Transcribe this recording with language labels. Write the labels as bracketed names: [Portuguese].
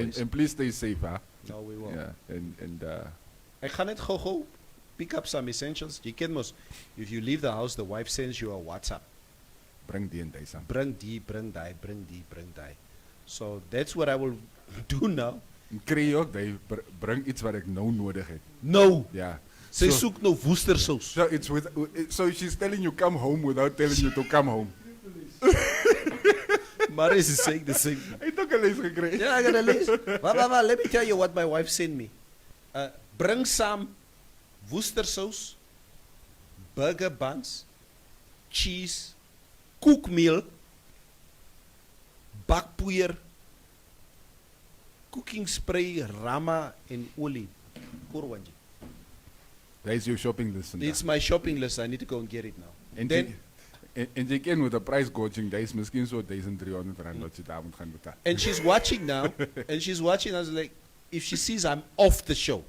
[English] And please stay safe, huh? No, we will. Yeah. And [Afrikaans] Ek gaan net gou [English] pick up some essentials. [Afrikaans] Jy ken mos, [English] if you leave the house, the wife sends you a WhatsApp. [Afrikaans] bring die en die saam. Bring die. [English] So that's what I will do now. [Afrikaans] En kry jy ook, die bring iets wat ek nou nodig het. [English] No. [Afrikaans] Ja. Sy So- soek nou woestersous. [English] So she's telling you come home without telling you to come home. Marius is saying the same. [Afrikaans] Hy het ook 'n les gekry. [English] Yeah, I got a list. Well, let me tell you what my wife sent me. Bring some Worcestershire, burger buns, cheese, koekmeel, bakpoeier, cooking spray, rama, and olie. Kurwanji. That's your shopping list. It's my shopping list. I need to go and get it now. [Afrikaans] En [English] Then, [Afrikaans] en jy ken met 'n price gouging, dis miskien so R1300 wat jy daar moet gaan betaal. [English] and she's watching now, and she's watching. I was like, if she sees I'm off the show,